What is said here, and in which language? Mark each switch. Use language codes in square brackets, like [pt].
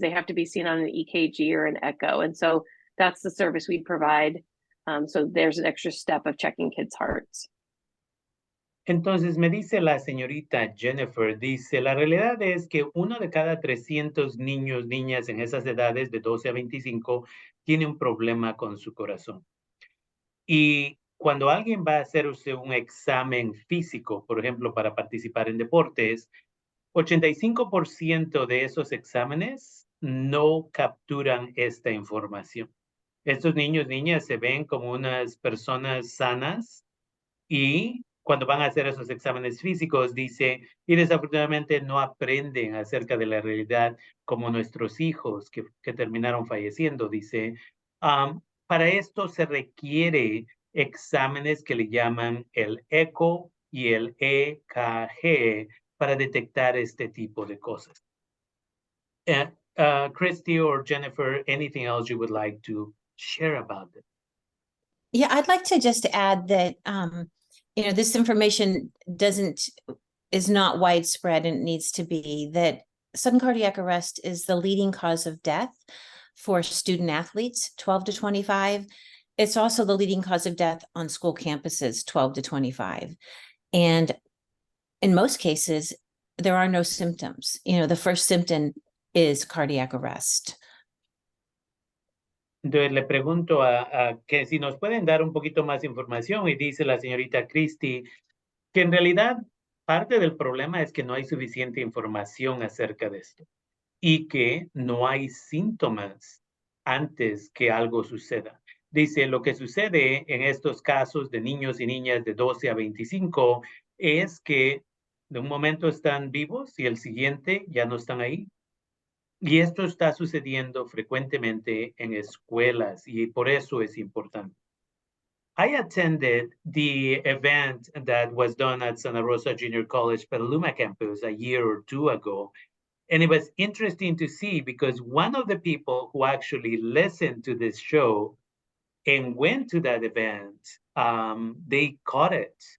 [en] They have to be seen on an EKG or an echo, and so that's the service we provide. So there's an extra step of checking kids' hearts. [es] Entonces me dice la señorita Jennifer, dice, la realidad es que 1 de cada 300 niños, niñas en esas edades de 12 a 25 tiene un problema con su corazón. Y cuando alguien va a hacerse un examen físico, por ejemplo, para participar en deportes, 85% de esos exámenes no capturan esta información. Estos niños, niñas se ven como unas personas sanas y cuando van a hacer esos exámenes físicos, dice, y desafortunadamente no aprenden acerca de la realidad como nuestros hijos que terminaron falleciendo, dice. Para esto se requiere exámenes que le llaman el eco y el EKG para detectar este tipo de cosas. [en] Christy or Jennifer, anything else you would like to share about it? Yeah, I'd like to just add that, this information is not widespread, and it needs to be, that sudden cardiac arrest is the leading cause of death for student athletes, 12 to 25. It's also the leading cause of death on school campuses, 12 to 25. And in most cases, there are no symptoms. The first symptom is cardiac arrest. [es] Entonces le pregunto a que si nos pueden dar un poquito más información, y dice la señorita Christie que en realidad parte del problema es que no hay suficiente información acerca de esto y que no hay síntomas antes que algo suceda. Dice, lo que sucede en estos casos de niños y niñas de 12 a 25 es que de un momento están vivos y el siguiente ya no están ahí. Y esto está sucediendo frecuentemente en escuelas y por eso es importante. [en] I attended the event that was done at Santa Rosa Junior College Petaluma campus a year or 2 ago. And it was interesting to see because one of the people who actually listened to this show and went to that event, they caught it.